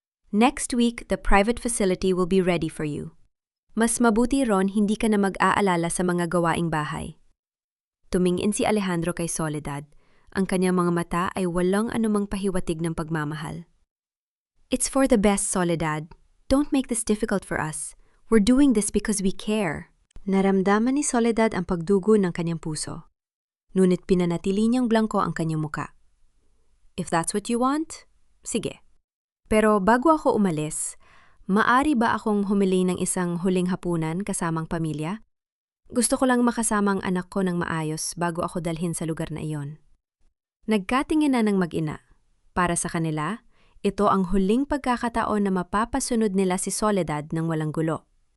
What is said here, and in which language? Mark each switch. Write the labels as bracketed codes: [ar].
[en] Next week, the private facility will be ready for you. [tl] Mas mabuti ron hindi ka na mag-aalala sa mga gawaing bahay. Tumingin si Alejandro kay Soledad. Ang kanyang mga mata ay walang anumang pahiwatig ng pagmamahal. [en] It's for the best, Soledad. Don't make this difficult for us. We're doing this because we care. [tl] Naramdaman ni Soledad ang pagdugo ng kanyang puso. Ngunit pinanatili niyang blanko ang kanyang muka. [en] If that's what you want, [tl] sige. Pero bago ako umalis, maari ba akong humili ng isang huling hapunan kasamang pamilya? Gusto ko lang makasama ang anak ko ng maayos bago ako dalhin sa lugar na iyon. Nagkatingin na ng mag-ina. Para sa kanila, ito ang huling pagkakataon na mapapasunod nila si Soledad ng walang gulo.